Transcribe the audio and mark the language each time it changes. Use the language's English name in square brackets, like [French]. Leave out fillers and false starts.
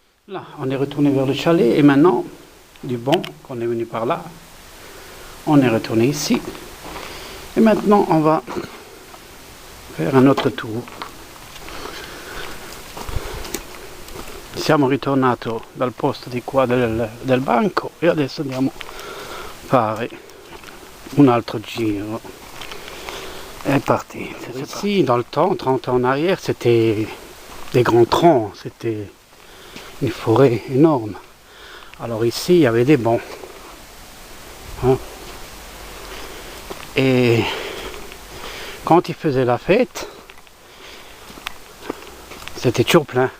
[French] Là, on est retourné vers le chalet et maintenant, du bon qu'on est venu par là, on est retourné ici. Et maintenant, on va faire un autre tour. [Italian] Siamo ritornato dal posto di qua del banco e adesso andiamo a fare un altro giro. È partito. [French] Ici, dans le temps, 30 ans en arrière, c'était des grands troncs, c'était une forêt énorme. Alors ici, il y avait des bancs. Hein? Et quand ils faisaient la fête, c'était toujours plein.